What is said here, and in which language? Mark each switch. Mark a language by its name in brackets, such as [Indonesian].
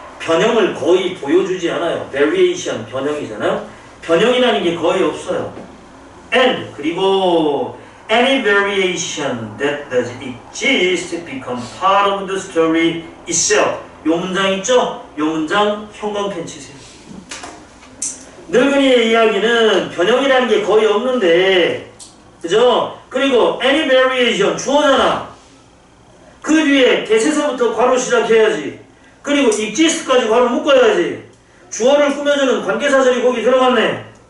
[Korean] 변형을 거의 보여주지 않아요. variation, 변형이잖아요. 변형이라는 게 거의 없어요. [English] and, [Korean] 그리고 [English] any variation that does exist become part of the story itself. [Korean] 요 문장 있죠? 요 문장 형광펜 치세요. 늙은이의 이야기는 변형이라는 게 거의 없는데, 그죠? 그리고 [English] any variation [Korean] 주어잖아. 그 뒤에 대체서부터 괄호 시작해야지. 그리고 exist까지 괄호 묶어야지. 주어를 꾸며주는 관계사절이 거기 들어갔네.